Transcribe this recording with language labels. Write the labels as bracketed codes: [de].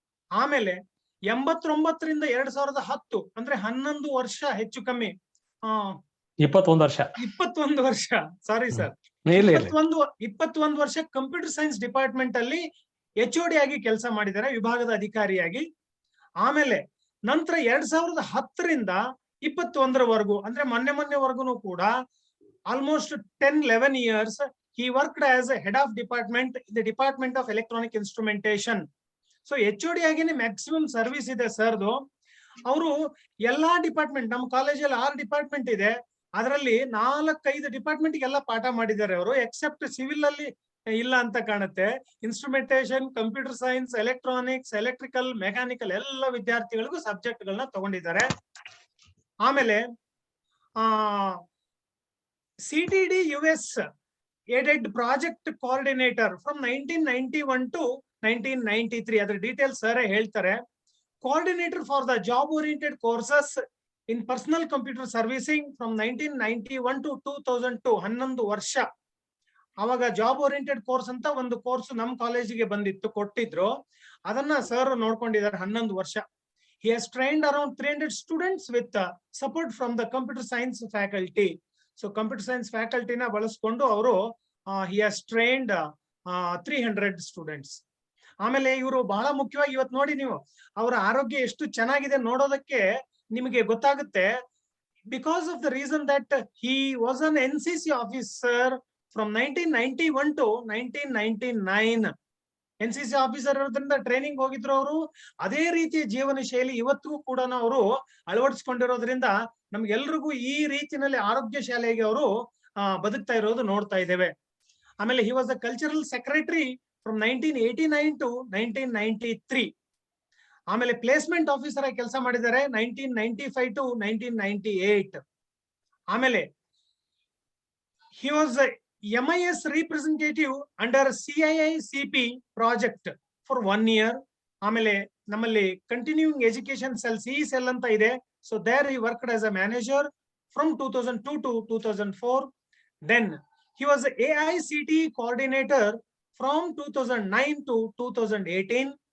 [kn] ಆಮೇಲೆ 89ರಿಂದ 2010 ಅಂದ್ರೆ 11 ವರ್ಷ ಹೆಚ್ಚು ಕಮ್ಮಿ 21 ವರ್ಷ ಸಾರಿ ಸರ್ 21 ವರ್ಷ ಕಂಪ್ಯೂಟರ್ ಸೈನ್ಸ್ ಡಿಪಾರ್ಟ್ಮೆಂಟ್ ಅಲ್ಲಿ HOD ಆಗಿ ಕೆಲಸ ಮಾಡಿದ್ದಾರೆ, ವಿಭಾಗದ ಅಧಿಕಾರಿಯಾಗಿ. ಆಮೇಲೆ ನಂತರ 2010ರಿಂದ 21ರವರೆಗೂ ಅಂದ್ರೆ ಮೊನ್ನೆವರೆಗೂ ಕೂಡ [en] Almost 10-11 years he worked as a head of department in the Department of Electronic Instrumentation. [kn] So HOD ಆಗಿನೇ maximum service ಇದೆ ಸರ್ದು. ಅವರು ಎಲ್ಲಾ ಡಿಪಾರ್ಟ್ಮೆಂಟ್, ನಮ್ಮ ಕಾಲೇಜಲ್ಲಿ 6 ಡಿಪಾರ್ಟ್ಮೆಂಟ್ ಇದೆ, ಅದರಲ್ಲಿ 4-5 ಡಿಪಾರ್ಟ್ಮೆಂಟ್ ಎಲ್ಲ ಪಾಠ ಮಾಡಿದ್ದಾರೆ ಅವರು. ಎಕ್ಸೆಪ್ಟ್ ಸಿವಿಲ್ ಅಲ್ಲಿ ಇಲ್ಲ ಅಂತ ಕಾಣುತ್ತೆ. Instrumentation, computer science, electronics, electrical, mechanical ಎಲ್ಲ ವಿದ್ಯಾರ್ಥಿಗಳಿಗೂ ಸಬ್ಜೆಕ್ಟ್ ಗಳನ್ನ ತಗೊಂಡಿದ್ದಾರೆ. [en] ಆಮೇಲೆ CTD US aided project coordinator from 1991 to 1993. [kn] ಅದರ ಡೀಟೇಲ್ಸ್ ಸರ್ ಹೇಳ್ತಾರೆ. [en] Coordinator for the job oriented courses in personal computer servicing from 1991 to 2002. [kn] 11 ವರ್ಷ. ಅವಾಗ ಜಾಬ್ ಓರಿಯೆಂಟೆಡ್ ಕೋರ್ಸ್ ಅಂತ ಒಂದು ಕೋರ್ಸ್ ನಮ್ಮ ಕಾಲೇಜಿಗೆ ಬಂದಿತ್ತು, ಕೊಟ್ಟಿದ್ರು. ಅದನ್ನ ಸರ್ ನೋಡ್ಕೊಂಡಿದ್ದಾರೆ 11 ವರ್ಷ. [en] He has trained around 300 students with support from the computer science faculty. So computer science faculty na [kn] ಬಳಸ್ಕೊಂಡು ಅವರು [en] he has trained 300 students. [kn] ಆಮೇಲೆ ಇವರು ಬಹಳ ಮುಖ್ಯವಾಗಿ ಇವತ್ತು ನೋಡಿ ನೀವು ಅವರ ಆರೋಗ್ಯ ಎಷ್ಟು ಚೆನ್ನಾಗಿದೆ ನೋಡೋದಕ್ಕೆ ನಿಮಗೆ ಗೊತ್ತಾಗುತ್ತೆ. [en] Because of the reason that he was an NCC officer from 1991 to 1999. [kn] NCC officer ಇರೋದ್ರಿಂದ ಟ್ರೈನಿಂಗ್ ಹೋಗಿದ್ರು ಅವರು. ಅದೇ ರೀತಿಯ ಜೀವನ ಶೈಲಿ ಇವತ್ತಿಗೂ ಕೂಡ ಅವರು ಅಳವಡಿಸ್ಕೊಂಡಿರೋದ್ರಿಂದ ನಮ್ಗೆಲ್ರಿಗೂ ಈ ರೀತಿಯಲ್ಲಿ ಆರೋಗ್ಯ ಶಾಲೆಗೆ ಅವರು ಬದುಕ್ತಾ ಇರೋದು ನೋಡ್ತಾ ಇದ್ದೇವೆ. [en] ಆಮೇಲೆ he was the cultural secretary from 1989 to 1993. [kn] ಆಮೇಲೆ ಪ್ಲೇಸ್ಮೆಂಟ್ ಆಫೀಸರ್ ಆಗಿ ಕೆಲಸ ಮಾಡಿದ್ದಾರೆ 1995 to 1998. [en] ಆಮೇಲೆ he was MIS representative under CIICP project for 1 year. [kn] ಆಮೇಲೆ ನಮ್ಮಲ್ಲಿ continuing education cell CE cell ಅಂತ ಇದೆ. [en] So there he worked as a manager from 2002 to 2004. Then he was AICTE coordinator from 2009 to 2018.